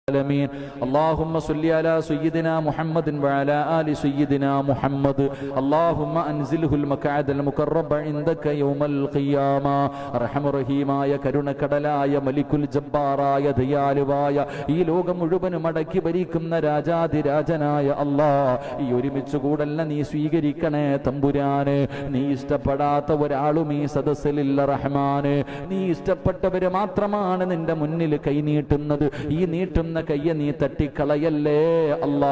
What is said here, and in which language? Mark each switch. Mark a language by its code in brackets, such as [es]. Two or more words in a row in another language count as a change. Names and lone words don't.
[ar] العالمين اللهم صل على سيدنا محمد وعلى آل سيدنا محمد اللهم أنزله المقعد المقرب عندك يوم القيامة أرحم رحيماയ [ml] കരുണക്കടലായ മലിക്കുൽ ജബ്ബാറായ ദയാലുവായ ഈ ലോകം മുഴുവൻ മടക്കി ഭരിക്കുന്ന രാജാധിരാജനായ അല്ലാഹ് ഈ ഒരുമിച്ച് കൂടല്ല നീ സ്വീകരിക്കണേ തമ്പുരാനെ നീ ഇഷ്ടപ്പെടാത്ത ഒരാളും ഈ സദസ്സിലില്ല റഹ്മാനെ നീ ഇഷ്ടപ്പെട്ടവരെ മാത്രമാണ് നിന്റെ മുന്നിൽ കൈ നീട്ടുന്നത് ഈ നീട്ടുന്ന കയ്യെ നീ തട്ടിക്കളയല്ലേ അല്ലാ